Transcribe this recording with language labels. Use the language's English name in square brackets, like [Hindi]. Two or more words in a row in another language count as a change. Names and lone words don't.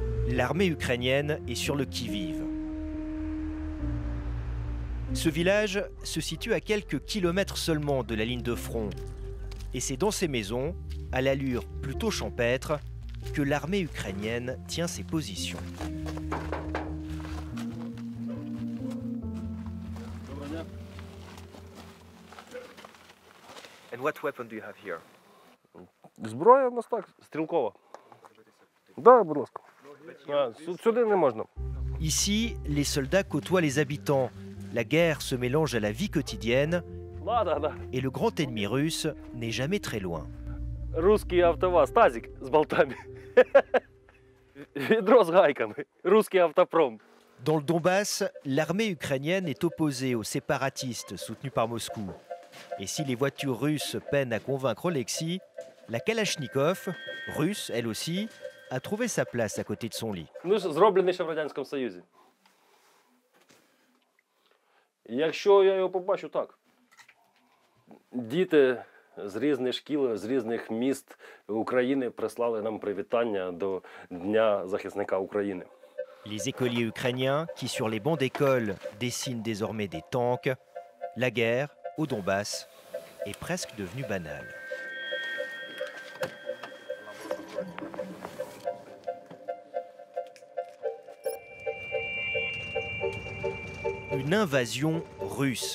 [French] l'armée ukrainienne est sur le qui-vive. Ce village se situe à quelques kilomètres seulement de la ligne de front. Et c'est dans ces maisons, à l'allure plutôt champêtre, que l'armée ukrainienne tient ses positions. [English] And what weapon do you have here? [Ukrainian] Зброя у нас так, стрілкова. Да, будь ласка. Сюди не можна. [French] Ici, les soldats côtoient les habitants. La guerre se mélange à la vie quotidienne et le grand ennemi russe n'est jamais très loin. [Ukrainian] Русський автоваз, тазик з болтами. Відро з гайками. Русський автопром. [French] Dans le Donbass, l'armée ukrainienne est opposée aux séparatistes soutenus par Moscou. Et si les voitures russes peinent à convaincre Oleksiy, la Kalachnikov, russe elle aussi, a trouvé sa place à côté de son lit. [Ukrainian] Ну, зроблений ще в Радянському Союзі. Якщо я його побачу, так. Діти з різних шкіл, з різних міст України прислали нам привітання до Дня захисника України. [French] Les écoliers ukrainiens qui, sur les bancs d'école, dessinent désormais des tanks, la guerre, au Donbass, est presque devenue banale. Une invasion russe.